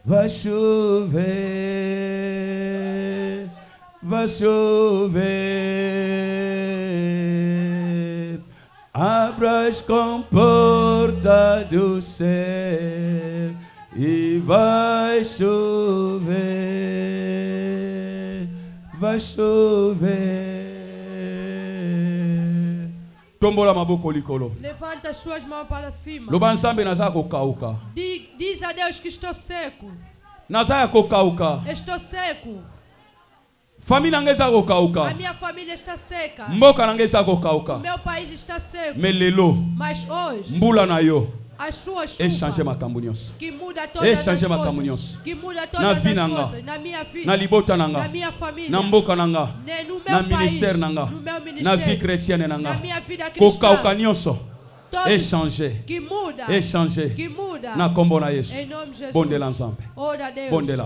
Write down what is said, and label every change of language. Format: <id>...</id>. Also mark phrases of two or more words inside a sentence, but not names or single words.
<pt>vai chover, vai chover. Abra as comportas do céu e vai chover, vai chover.</pt> <ln>Tombola maboko likolo.</ln> <pt>Levanta as suas mãos para cima.</pt> <ln>Loba nzambe naza kokauka.</ln> <pt>Diz a Deus que estou seco.</pt> <ln>Naza kokauka.</ln> <pt>Estou seco.</pt> <ln>Família nange eza</ln> <pt>A</pt> <ln>kokauka.</ln> <pt>minha família está seca.</pt> <ln>Mboka nange eza</ln> <pt>O</pt> <ln>kokauka.</ln> <pt>meu país está seco.</pt> <ln>Melelo</ln> <pt>Mas hoje,</pt> <ln>mbula na yo</ln> <pt>as suas</pt> <ln>echange</ln> <pt>chuvas</pt> <ln>makambo nyonso.</ln> <pt>que muda todas as</pt> <ln>Echange makambo</ln> <pt>coisas.</pt> <ln>nyonso.</ln> <pt>Que muda</pt> <ln>Na</ln> <pt>todas</pt> <ln>vie</ln> <pt>as</pt> <ln>nanga.</ln> <pt>coisas. Na minha vida.</pt> <ln>Na libota</ln> <pt>Na</pt> <ln>nanga.</ln> <pt>minha família.</pt> <ln>Na mboka nanga.</ln> <pt>No meu</pt> <ln>Na</ln> <pt>país.</pt> <ln>ministère nanga.</ln> <pt>No meu</pt> <ln>Na</ln> <pt>ministério.</pt> <fr>vie chrétienne</fr> <pt>Na</pt> <ln>nanga.</ln> <pt>minha vida cristã.</pt> <ln>Kokauka nyonso.</ln> <pt>Todos</pt> <ln>Echange.</ln> <pt>que muda.</pt> <ln>Echange.</ln> <pt>Que muda.</pt> <ln>Na kombo na Yesu.</ln> <pt>Em nome de Jesus.</pt> <ln>Bondela nzambe.</ln> <pt>Ora a Deus.</pt> <ln>Bondela.</ln>